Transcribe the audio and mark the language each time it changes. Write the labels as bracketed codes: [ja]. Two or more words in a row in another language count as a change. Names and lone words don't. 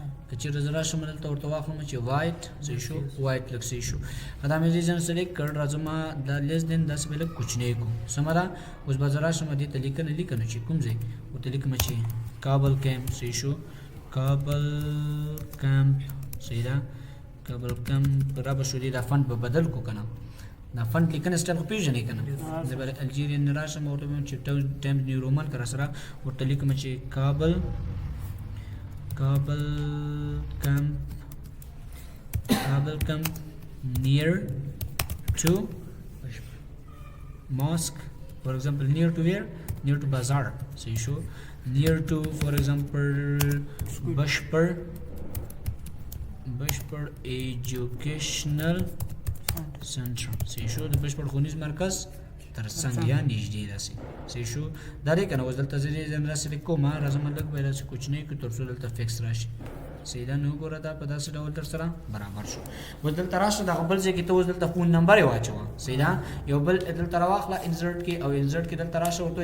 [ps] که چېرته زه راشم دلته ورته واخلم چې وایټ صحیح شو وایټ لږ صحیح شو دا مې ریزن سلیکټ کړ راځم دا لیس دین داسې به لږ کوچنی کو سمه ده اوس به زه راشم دې ته لیکنه چې کوم ځای ورته لیکم چې کابل کیمپ صحیح شو کابل کیمپ صحیح ده کابل کیمپ را به شو دې دا فنټ به بدل کو که نه دا فنټ لیکنه سټایل خو پېژنې که نه زه به الجیرین نه راشم ورته وایم چې ټایمز نیو رومن که راسره ورته لیکم چې کابل [en] کیمپ near to mosque for example near to where near to bazaar so you show near to for example Bashpur educational center so you show the Bashpur [ps] خونیز مرکز ترڅنګ یا نږدې داسې صحیح شو دا دی که نه اوس دلته زه دې راسره کوم راځم لږ به داسې کوچنی کړو تر څو دلته فکس راشي صحیح ده نو ګوره دا په داسې ډول در سره برابر شو اوس دلته راشه دغه بل ځای کې ته اوس دلته فون نمبر یې واچوه صحیح ده یو بل دلته راواخله انزرټ کې او انزرټ کې دلته راشه ورته